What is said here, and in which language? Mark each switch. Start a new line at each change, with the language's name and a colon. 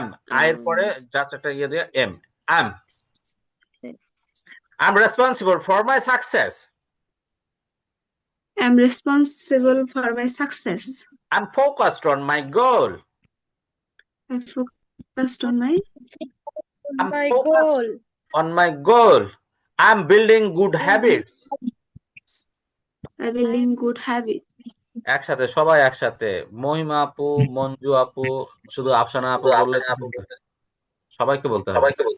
Bangla: I এর পরে just একটা ইয়ে দিয়ে am.
English: I'm responsible for my success. I'm responsible for my success. I'm focused on my goal. I'm focused on my I'm focused on my goal. I'm building good habits. I building good habit.
Bangla: একসাথে সবাই একসাথে, মহিমা আপু, মঞ্জু আপু, শুধু আফসানা আপু বললে সবাইকে বলতে হবে।